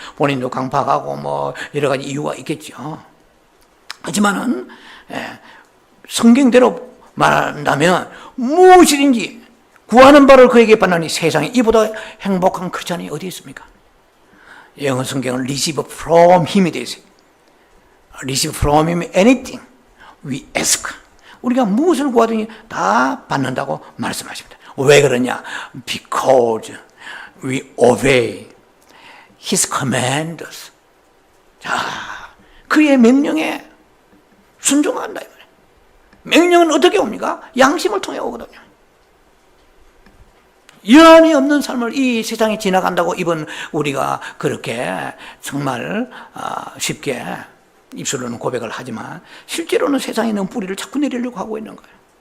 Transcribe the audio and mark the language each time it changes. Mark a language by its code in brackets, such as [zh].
[ko] 본인도 강팍하고 뭐 여러 가지 이유가 있겠죠. 하지만은 성경대로 말한다면 무엇이든지 구하는 바를 그에게 받으니 세상에 이보다 행복한 크리스찬이 어디 있습니까? 영어 성경은 [en] receive from him [ko] 이 되어 있어요. [en] receive from him anything we ask. [ko] 우리가 무엇을 구하든지 다 받는다고 말씀하십니다. 왜 그러냐? [en] Because we obey his commands. [ko] 자, 그의 명령에 순종한다. 명령은 어떻게 옵니까? 양심을 통해 오거든요. 여한이 없는 삶을 이 세상에 지나간다고 이번 우리가 그렇게 정말 쉽게 입술로는 고백을 하지만 실제로는 세상에 있는 뿌리를 자꾸 내리려고 하고 있는 거예요.